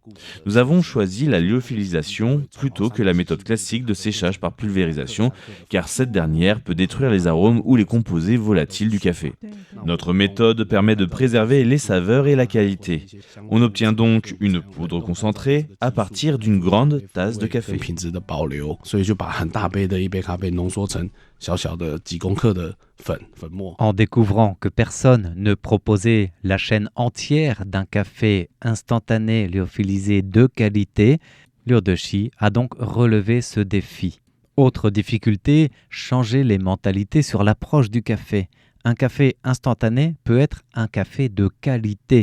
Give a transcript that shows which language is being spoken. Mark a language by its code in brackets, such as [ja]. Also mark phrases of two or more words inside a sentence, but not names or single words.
[fr] Nous avons choisi la lyophilisation plutôt que la méthode classique de séchage par pulvérisation, car cette dernière peut détruire les arômes ou les composés volatiles du café. Notre méthode permet de préserver les saveurs et la qualité. On obtient donc une poudre concentrée à partir d'une grande tasse de café. [zh] 品质的保留，所以就把很大杯的一杯咖啡浓缩成小小的几公克的粉末。 [fr] En découvrant que personne ne proposait la chaîne entière d'un café instantané lyophilisé de qualité, Liu Deshi a donc relevé ce défi. Autre difficulté, changer les mentalités sur l'approche du café. Un café instantané peut être un café de qualité.